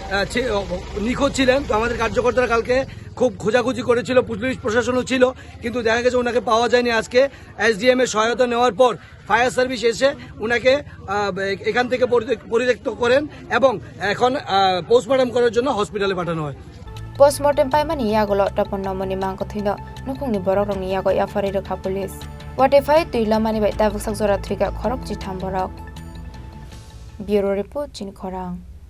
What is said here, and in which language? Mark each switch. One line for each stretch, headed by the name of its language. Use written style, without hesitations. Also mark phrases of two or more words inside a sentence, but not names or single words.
Bangla: নিখোঁজ ছিলেন তো আমাদের কার্যকর্তারা কালকে খুব খোঁজাখুঁজি করেছিল পুলিশ প্রশাসনও ছিল কিন্তু দেখা গেছে ওনাকে পাওয়া যায়নি আজকে এসডিএম এর সহায়তা নেওয়ার পর
English: fire service
Bangla: এসে উনাকে এখান থেকে পরিত্যক্ত করেন এবং এখন পোস্টমর্টম করার জন্য হসপিটালে পাঠানো হয়
Kok Borok: Postmortem paimani yagolo toponomoni mangkothino nukungni borokrokni yago yafari rekha police watify tuilamani bai tabuk sakjora thika khorok chi thamborok
English: Bureau Report
Kok Borok: Chini Khorang